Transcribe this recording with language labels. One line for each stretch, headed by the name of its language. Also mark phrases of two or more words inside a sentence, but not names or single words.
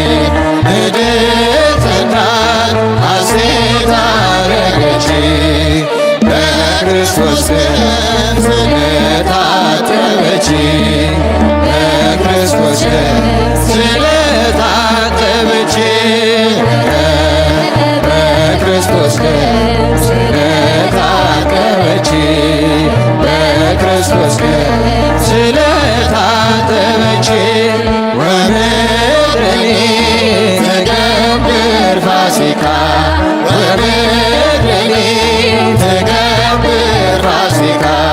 Amharic: ንድእትና ሐሴት አረገች በክርስቶስ ደም ስለታጠበች በክርስቶስ ደም ስለታጠበች በክርስቶስ ደም ስለታጠበች በክርስቶስ ደም
Geez: ስለታጠበች ወምድርኒ ትገብር ፋሲካ ወምድርኒ ትገብር ፋሲካ